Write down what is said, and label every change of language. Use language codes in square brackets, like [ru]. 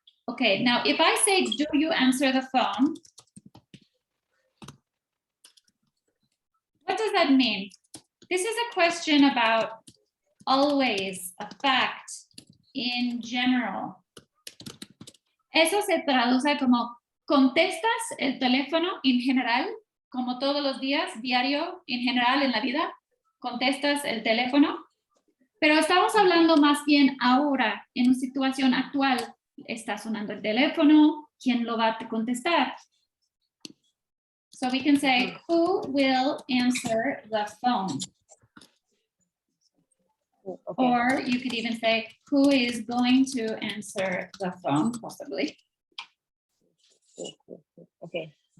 [en] Okay, now if I say, do you answer the phone? What does that mean? This is a question about always, a fact, in general. [es] Eso se traduce como, ¿contestas el teléfono en general? Como todos los días, diario, en general, en la vida, ¿contestas el teléfono? Pero estamos hablando más bien ahora, en una situación actual. Está sonando el teléfono, ¿quién lo va a contestar? [en] So we can say, who will answer the phone? Okay. Or you could even say, who is going to answer the phone, possibly. Okay.